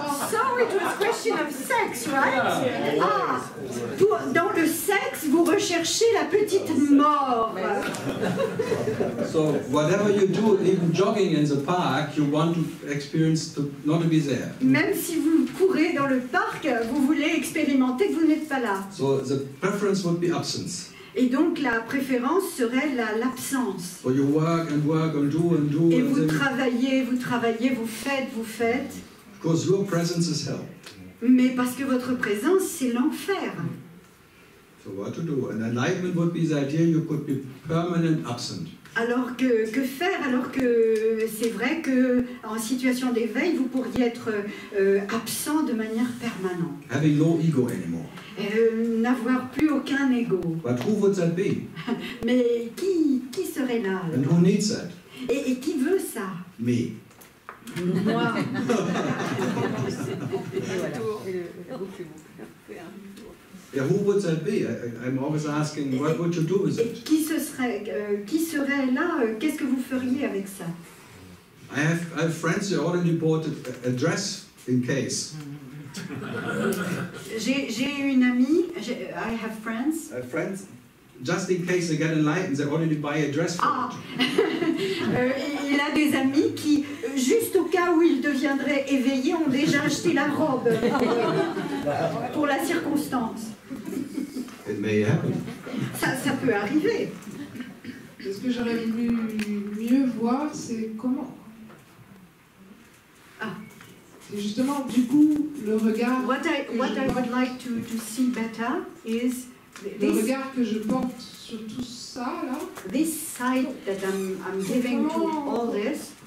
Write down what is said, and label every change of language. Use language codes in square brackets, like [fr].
[en] So it was a question of sex, right? Ah! [fr] Dans le sexe, vous recherchez la petite mort. [en] So whatever you do, even jogging in the park, you want to experience not to be there. [fr] Même si vous courez dans le parc, vous voulez expérimenter que vous n'êtes pas là. [en] So the preference would be absence. [fr] Et donc la préférence serait l'absence. [en] So you work and do and do. [fr] Et vous travaillez, vous faites. [en] Because your presence is hell. [fr] Mais parce que votre présence, c'est l'enfer. [en] So what to do? And enlightenment would be the idea you could be permanent absent. [fr] Alors que faire alors que c'est vrai que en situation d'éveil, vous pourriez être absent de manière permanente. [en] Having no ego anymore. [fr] N'avoir plus aucun ego. [en] But who would that be? [fr] Mais qui serait là alors? [en] And who needs that? [fr] Et qui veut ça? [en] Me. [fr] Moi. [en] Yeah, who would that be? I'm always asking, what would you do with [fr] Et [en] it? [fr] qui serait là? Qu'est-ce que vous feriez avec ça? [en] I have friends who already bought a dress in case. [fr] J'ai une amie. [en] I have friends. Friends, just in case they get enlightened, they already buy a dress for it. [fr] Il a des amis qui, juste au cas où ils deviendraient éveillés, ont déjà acheté la robe pour la circonstance. [en] It may happen. [fr] Ça peut arriver. Ce que j'aurais voulu mieux voir, c'est comment. Et justement, du coup, le regard. [en] What I would like to see better is [fr] le regard que je porte sur tout ça là. [en] This sight that I'm giving to all this.